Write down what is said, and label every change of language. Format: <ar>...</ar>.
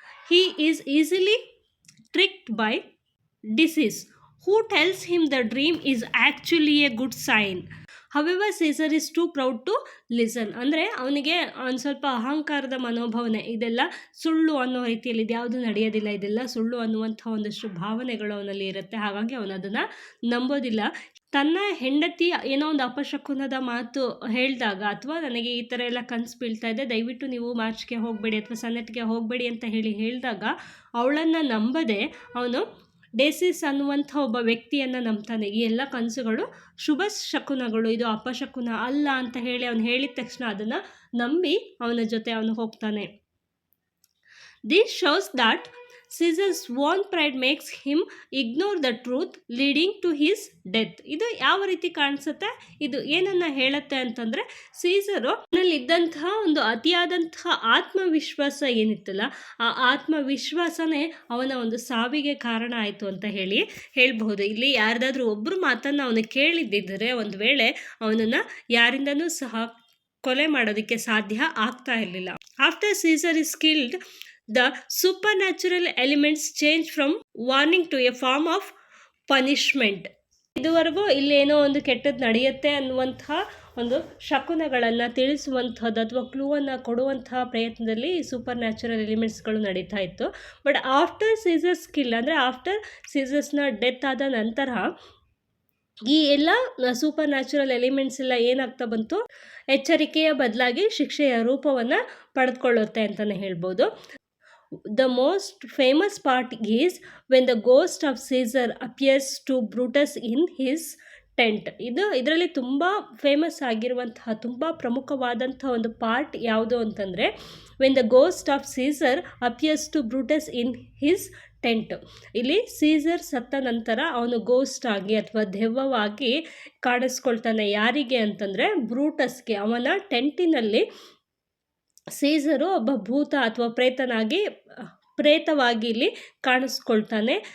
<en>He is easily tricked by disease, who tells him the dream is actually a good sign. However, Caesar is too proud to listen.</en> <kn>ಅಂದರೆ ಅವನಿಗೆ ಒಂದು ಸ್ವಲ್ಪ ಅಹಂಕಾರದ ಮನೋಭಾವನೆ, ಇದೆಲ್ಲ ಸುಳ್ಳು ಅನ್ನೋ ರೀತಿಯಲ್ಲಿ ಇದ್ಯಾವುದು ನಡೆಯೋದಿಲ್ಲ, ಇದೆಲ್ಲ ಸುಳ್ಳು ಅನ್ನುವಂಥ ಒಂದಷ್ಟು ಭಾವನೆಗಳು ಅವನಲ್ಲಿ ಇರುತ್ತೆ. ಹಾಗಾಗಿ ಅವನು ಅದನ್ನು ನಂಬೋದಿಲ್ಲ. ತನ್ನ ಹೆಂಡತಿ ಏನೋ ಒಂದು ಅಪಶಕುನದ ಮಾತು ಹೇಳಿದಾಗ, ಅಥವಾ ನನಗೆ ಈ ಥರ ಎಲ್ಲ ಕನಸು ಬೀಳ್ತಾ ಇದೆ, ದಯವಿಟ್ಟು ನೀವು ಮಾರ್ಚ್ಗೆ ಹೋಗಬೇಡಿ ಅಥವಾ ಸನ್ನೆಟ್ಗೆ ಹೋಗಬೇಡಿ ಅಂತ ಹೇಳಿದಾಗ ಅವಳನ್ನು ನಂಬದೆ ಅವನು ಡೇಸಿಸ್ ಅನ್ನುವಂಥ ಒಬ್ಬ ವ್ಯಕ್ತಿಯನ್ನು ನಂಬ್ತಾನೆ. ಈ ಎಲ್ಲ ಕನಸುಗಳು ಶುಭ ಶಕುನಗಳು, ಇದು ಅಪಶಕುನ ಅಲ್ಲ ಅಂತ ಹೇಳಿ ಅವನು ಹೇಳಿದ ತಕ್ಷಣ ಅದನ್ನು ನಂಬಿ ಅವನ ಜೊತೆ ಅವನು ಹೋಗ್ತಾನೆ.</kn> <en>This shows that Caesar's own pride makes him ignore the truth, leading to his death.</en> <kn>ಇದು ಯಾವ ರೀತಿ ಕಾಣಿಸುತ್ತೆ, ಇದು ಏನನ್ನ ಹೇಳುತ್ತೆ ಅಂತಂದರೆ, ಸೀಸರು ನಲ್ಲಿದ್ದಂತಹ ಒಂದು ಅತಿಯಾದಂತಹ ಆತ್ಮವಿಶ್ವಾಸ ಏನಿತ್ತಲ್ಲ, ಆ ಆತ್ಮವಿಶ್ವಾಸನೇ ಅವನ ಒಂದು ಸಾವಿಗೆ ಕಾರಣ ಆಯಿತು ಅಂತ ಹೇಳ್ಬಹುದು. ಇಲ್ಲಿ ಯಾರ್ದಾದ್ರೂ ಒಬ್ಬರು ಮಾತನ್ನು ಅವನು ಕೇಳಿದ್ದಿದ್ದರೆ ಒಂದು ವೇಳೆ ಅವನನ್ನು ಯಾರಿಂದನೂ ಸಹ ಕೊಲೆ ಮಾಡೋದಕ್ಕೆ ಸಾಧ್ಯ ಆಗ್ತಾ ಇರಲಿಲ್ಲ.</kn> <en>After Caesar is killed, the supernatural elements change from warning to a form of punishment.</en> <kn>ಇದುವರೆಗೂ ಇಲ್ಲೇನೋ ಒಂದು ಕೆಟ್ಟದ್ದು ನಡೆಯುತ್ತೆ ಅನ್ನುವಂತಹ ಒಂದು ಶಕುನಗಳನ್ನು ತಿಳಿಸುವಂಥದ್ದು ಅಥವಾ ಕ್ಲೂವನ್ನು ಕೊಡುವಂತಹ ಪ್ರಯತ್ನದಲ್ಲಿ ಸೂಪರ್ ನ್ಯಾಚುರಲ್ ಎಲಿಮೆಂಟ್ಸ್ಗಳು ನಡೀತಾ ಇತ್ತು.</kn> <en>but after Caesar's kill,</en> <kn>ಅಂದರೆ ಆಫ್ಟರ್ ಸೀಸರ್ಸ್ನ ಡೆತ್ ಆದ ನಂತರ ಈ ಎಲ್ಲ ಸೂಪರ್ ನ್ಯಾಚುರಲ್ ಎಲಿಮೆಂಟ್ಸ್ ಎಲ್ಲ ಏನಾಗ್ತಾ ಬಂತು, ಎಚ್ಚರಿಕೆಯ ಬದಲಾಗಿ ಶಿಕ್ಷೆಯ ರೂಪವನ್ನು ಪಡೆದುಕೊಳ್ಳುತ್ತೆ ಅಂತಲೇ ಹೇಳ್ಬೋದು.</kn> <en>The most famous part is when the ghost of Caesar appears to Brutus in his tent.</en> <kn>ಇದರಲ್ಲಿ ತುಂಬ ಫೇಮಸ್ ಆಗಿರುವಂತಹ, ತುಂಬ ಪ್ರಮುಖವಾದಂತಹ ಒಂದು ಪಾರ್ಟ್ ಯಾವುದು ಅಂತಂದರೆ,</kn> <en>when the ghost of Caesar appears to Brutus in his tent.</en> <kn>ಇಲ್ಲಿ ಸೀಸರ್ ಸತ್ತ ನಂತರ ಅವನು ಗೋಸ್ಟ್ ಆಗಿ ಅಥವಾ ದೆವ್ವವಾಗಿ ಕಾಣಿಸ್ಕೊಳ್ತಾನೆ. ಯಾರಿಗೆ ಅಂತಂದರೆ ಬ್ರೂಟಸ್ಗೆ. ಅವನ ಟೆಂಟಿನಲ್ಲಿ ಸೀಸರು ಒಬ್ಬ ಭೂತ ಅಥವಾ ಪ್ರೇತವಾಗಿ ಇಲ್ಲಿ ಕಾಣಿಸ್ಕೊಳ್ತಾನೆ.</kn>